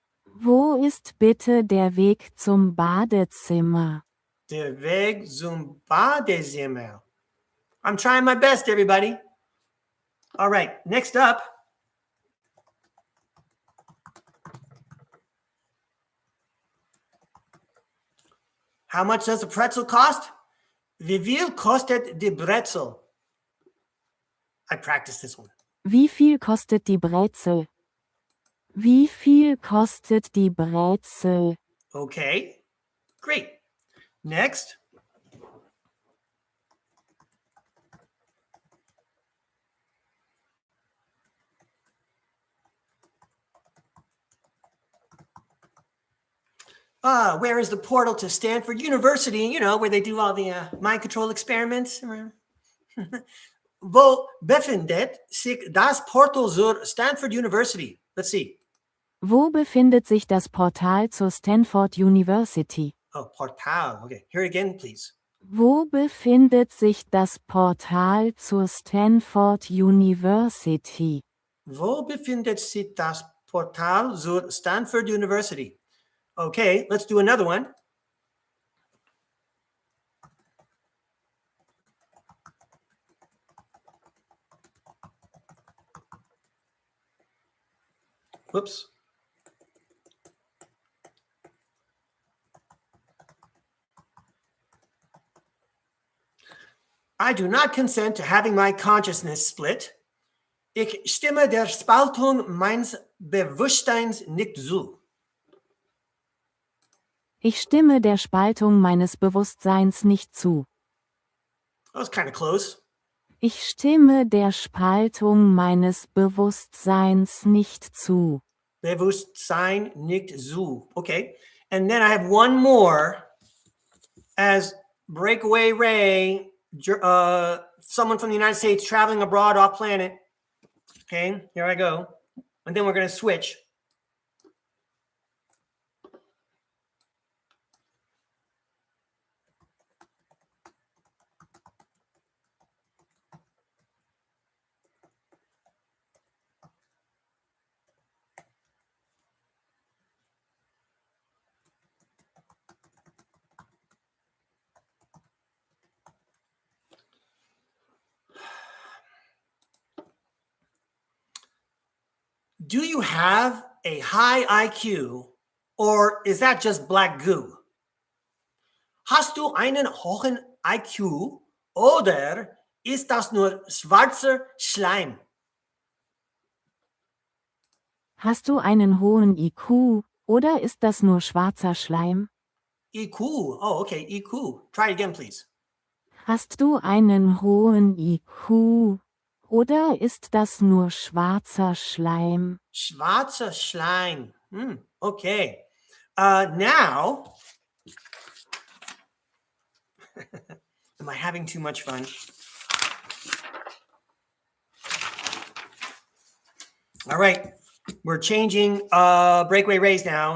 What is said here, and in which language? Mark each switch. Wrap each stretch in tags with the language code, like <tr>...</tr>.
<de>Wo ist bitte der Weg zum Badezimmer? Der Weg zum Badezimmer.</de> <en>I'm trying my best, everybody. All right, next up. How much does a pretzel cost?</en> <de>Wie viel kostet die Brezel?</de> <en>I practiced this one.</en> <de>Wie viel kostet die Brezel? Wie viel kostet die Brezel?</de> <en>Okay, great. Next. Where is the portal to Stanford University? Where they do all the mind control experiments.</en> <de>Wo befindet sich das Portal zur Stanford University?</de> <en>Let's see.</en> <de>Wo befindet sich das Portal zur Stanford University?</de> <en>Oh, Portal. Okay, hear it again, please.</en> <de>Wo befindet sich das Portal zur Stanford University? Wo befindet sich das Portal zur Stanford University?</de> <en>Okay, let's do another one. Whoops. I do not consent to having my consciousness split.</en> <de>Ich stimme der Spaltung meines Bewusstseins nicht zu. Ich stimme der Spaltung meines Bewusstseins nicht zu.</de> <en>That was kind of close.</en> <de>Ich stimme der Spaltung meines Bewusstseins nicht zu. Bewusstsein nicht zu. Okay.</de> <en>And then I have one more as Breakaway Ray, someone from the United States traveling abroad off planet. Okay, here I go. And then we're going to switch. Do you have a high IQ or is that just black goo?</en> <de>Hast du einen hohen IQ oder ist das nur schwarzer Schleim? Hast du einen hohen IQ oder ist das nur schwarzer Schleim?</de> <en>IQ. Oh, okay. IQ. Try it again, please.</en> <de>Hast du einen hohen IQ oder ist das nur schwarzer Schleim? Schwarzer Schleim. Okay.</de> <en>Now, am I having too much fun? All right. We're changing Breakaway Rays now.</en>